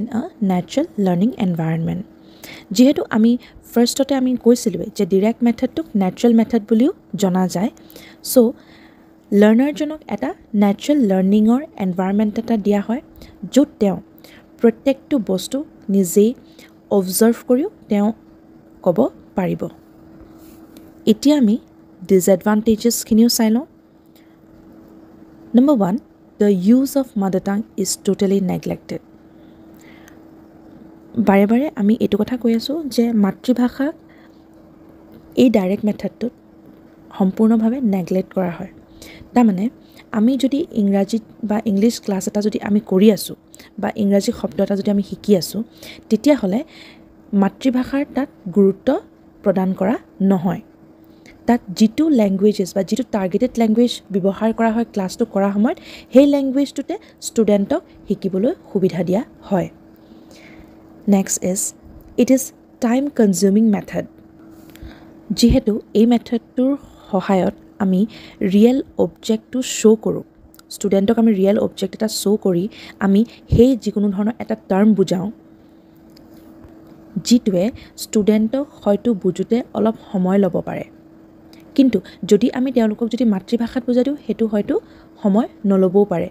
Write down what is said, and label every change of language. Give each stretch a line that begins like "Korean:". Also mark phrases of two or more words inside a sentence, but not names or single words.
English: a natural learning environment
Assamese: যিহেতু আমি ফাৰ্ষ্টতে আমি কৈছিলোঁৱে যে
English: direct methodটোক natural method
Assamese: বুলিও জনা যায় চ' লাৰ্ণাৰজনক এটা
English: natural learningৰ environment
Assamese: এটা দিয়া হয় য'ত তেওঁ প্ৰত্যেকটো বস্তু নিজেই অবজাৰ্ভ কৰিও তেওঁ ক'ব পাৰিব এতিয়া আমি ডিছএডভান্টেজেছখিনিও চাই লওঁ
English: Number 1, the use of mother tongue is totally neglected.
Assamese: বাৰে বাৰে আমি এইটো কথা কৈ আছোঁ যে মাতৃভাষাক এই
English: direct methodটোত
Assamese: সম্পূৰ্ণভাৱে নেগলেক্ট কৰা হয় তাৰমানে আমি যদি ইংৰাজীত বা
English: English class
Assamese: এটা যদি আমি কৰি আছোঁ বা ইংৰাজী শব্দ এটা যদি আমি শিকি আছোঁ তেতিয়াহ'লে মাতৃভাষাৰ তাত গুৰুত্ব প্ৰদান কৰা নহয় তাত যিটো লেংগুৱেজেছ বা যিটো
English: targeted language
Assamese: ব্যৱহাৰ কৰা হয় ক্লাছটো কৰাৰ সময়ত সেই লেংগুৱেজটোতে ষ্টুডেণ্টক শিকিবলৈ সুবিধা দিয়া হয়
English: next is it is time consuming method
Assamese: যিহেতু এই মেথডটোৰ সহায়ত আমি
English: real objectটো
Assamese: শ্ব' কৰোঁ ষ্টুডেণ্টক আমি
English: real object
Assamese: এটা শ্ব' কৰি আমি সেই যিকোনো ধৰণৰ এটা টাৰ্ম বুজাওঁ যিটোৱে ষ্টুডেণ্টক হয়তো বুজোতে অলপ সময় ল'ব পাৰে কিন্তু যদি আমি তেওঁলোকক যদি মাতৃভাষাত বুজাই দিওঁ সেইটো হয়তো সময় নল'বও পাৰে